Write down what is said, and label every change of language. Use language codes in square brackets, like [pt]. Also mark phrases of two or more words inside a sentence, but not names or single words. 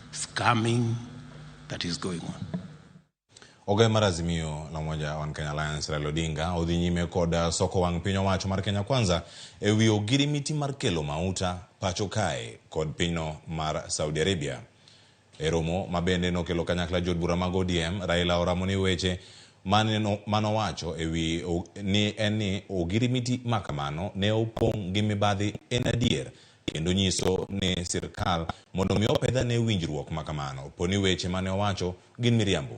[en] scamming that is going on. [luo] Oge marazimio la moja One Kenya Alliance Raila Odinga odhi nyime kod soko wang piny owacho mar Kenya Kwanza ewi Ogirimiti mar kelo mauta pacho kae kod pinyno mar Saudi Arabia. Eromo mabende nokelo kanyakla jod bura mag ODM Raila oramoni weche manowacho ewi ni Ogirimiti makamano ne opong gi mibadhi en adier kendo nyiso ne sirkal mondo mi opedha ne winjruok makamano poni weche mane owacho gin miriambo.